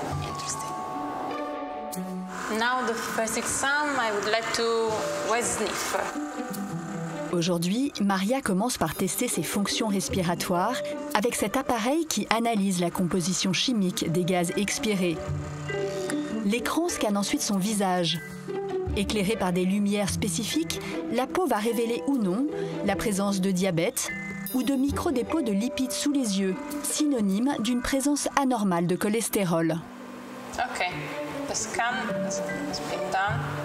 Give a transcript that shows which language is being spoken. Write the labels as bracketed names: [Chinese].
[English] Interesting. Now the first exam, I would like to wet sniff. [French] Aujourd'hui, Maria commence par tester ses fonctions respiratoires avec cet appareil qui analyse la composition chimique des gaz expirés. L'écran scanne ensuite son visage. Éclairée par des lumières spécifiques, la peau va révéler ou non la présence de diabète ou de microdépôts de lipides sous les yeux, synonyme d'une présence anormale de cholestérol. [English] Ok, the scan has been done.